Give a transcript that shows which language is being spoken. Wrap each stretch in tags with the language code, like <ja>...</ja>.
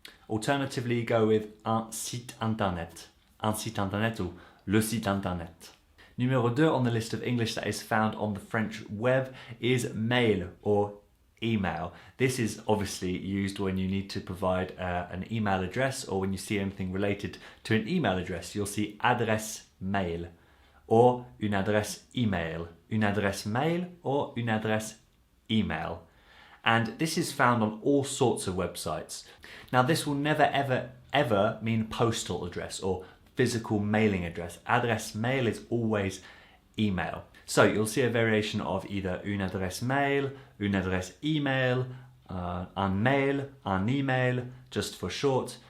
<en>Alternatively, go with un site internet ou le site internet. Numéro 2 on the list of English that is found on the French web is mail or email. This is obviously used when you need to provide an email address, or when you see anything related to an email address. You'll see adresse mail or une adresse email.</en> <fr>Une adresse mail or une adresse email.</fr> <en>And this is found on all sorts of websites. Now this will never ever mean postal address or physical mailing address. Adresse mail is always email. So you'll see a variation of either une adresse mail, une adresse email, un mail, un email, just for short.</en>